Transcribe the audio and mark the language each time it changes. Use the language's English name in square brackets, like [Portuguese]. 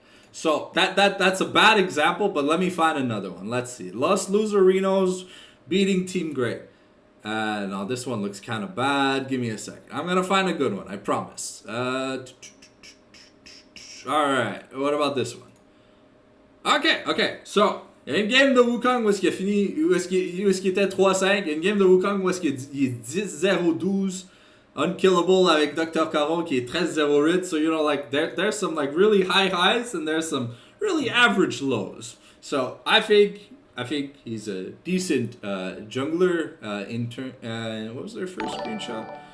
[English] So that's a bad example, but let me find another one. Let's see. Los Loserinos beating Team Grey. No, this one looks kind of bad. Give me a second. I'm going to find a good one, I promise. Alright, what about this one? Okay. [French] So, il y a une game de Wukong où est-ce qu'il a fini, où est-ce qu'il était 3-5. Il y a une game de Wukong où est-ce qu'il est 10-0-12. Unkillable avec Dr. [English] Caron [French] qui est 13-0 [English] so, you know, like, there's some, like, really high highs and there's some really average lows. So I think he's a decent jungler what was their first screenshot?